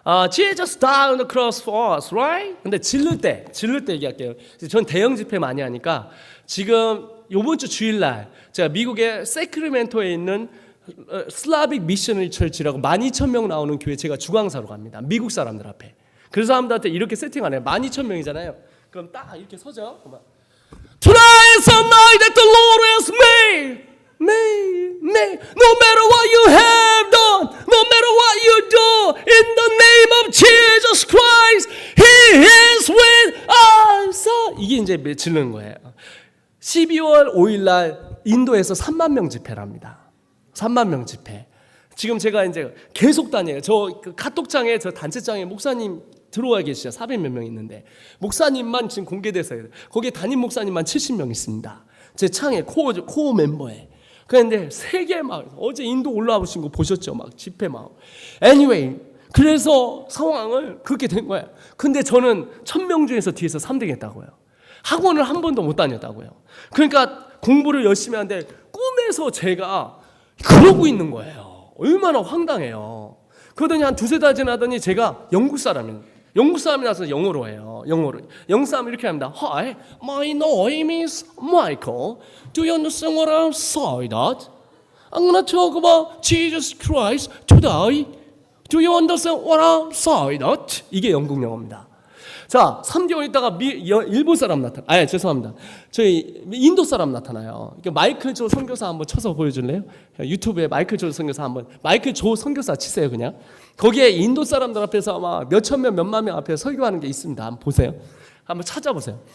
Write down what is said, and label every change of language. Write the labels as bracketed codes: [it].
[en] Jesus died on the cross for us, right? [ko] 근데 질를 때 얘기할게요. 전 대형 집회 많이 하니까 지금 이번 주 주일날 제가 미국의 세크라멘토에 있는 슬라빅 미셔너리 철치라고 12,000명 나오는 교회 제가 주강사로 갑니다. 미국 사람들 앞에. 그 사람들한테 이렇게 세팅 안 해요. 12,000명이잖아요. 그럼 딱 이렇게 서죠. [en] Tonight is a night that the Lord has made. No matter what you have done, no matter what you do, in the name of Jesus Christ, He is with us. [ko] 이게 이제 질르는 거예요. 12월 5일 날 인도에서 3만 명 집회랍니다. 3만 명 집회. 지금 제가 이제 계속 다녀요. 저 카톡장에 저 단체장에 목사님 들어와 계시죠. 400몇 명 있는데 목사님만 지금 공개돼서 거기에 담임 목사님만 70명 있습니다. 제 창에 코어 멤버에. 그런데 세계 막 어제 인도 올라오신 거 보셨죠? 막 집회 막. [en] Anyway, [ko] 그래서 상황을 그렇게 된 거예요. 근데 저는 1000명 중에서 뒤에서 3등 했다고요. 학원을 한 번도 못 다녔다고요. 그러니까 공부를 열심히 하는데 꿈에서 제가 그러고 있는 거예요. 얼마나 황당해요. 그러더니 한 두세 달 지나더니 제가 영국 사람이라서 영어로 해요. 영국 사람 이렇게 합니다. [en] Hi, my name is Michael. Do you understand what I'm saying? I'm gonna talk about Jesus Christ today. Do you understand what I'm saying? [ko] 이게 영국 영어입니다. 자, 3개월 있다가 일본 사람 나타나요. 죄송합니다. 저희 인도 사람 나타나요. 마이클 조 선교사 한번 쳐서 보여줄래요? 유튜브에 마이클 조 선교사 치세요 그냥. 거기에 인도 사람들 앞에서 아마 몇천 명, 몇만 명 앞에 설교하는 게 있습니다. 한번 보세요. 한번 찾아보세요.